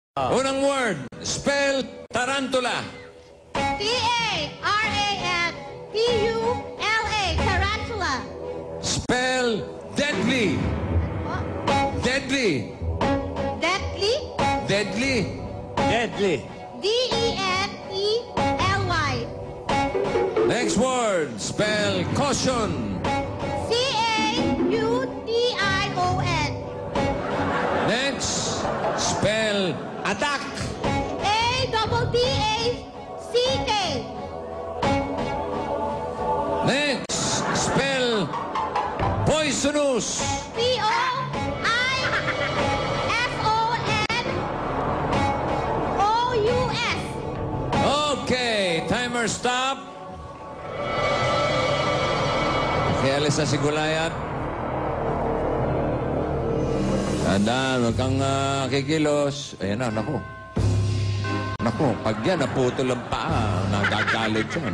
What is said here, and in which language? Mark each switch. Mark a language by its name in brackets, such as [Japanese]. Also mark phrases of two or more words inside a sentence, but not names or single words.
[Filipino] Unang word, [English] spell tarantula. T-A-R-A-N-T-U-L-A, tarantula. Spell deadly. What? Deadly. Deadly? Deadly. Deadly. D-E-N-E-L-Y. Next word, spell caution. C-A-U-T-I-O-N. Next, spell attack. A-double-T-A-C-K. Next, spell poisonous. P-O-I-S-O-N-O-U-S. [Filipino] Okay, [English] timer stop. [Filipino] Okay, alis na si Gulayat. Tandaan, huwag kang kikilos. Ayan na, naku. Naku, pag yan, naputol ang paa, nagagalit yan.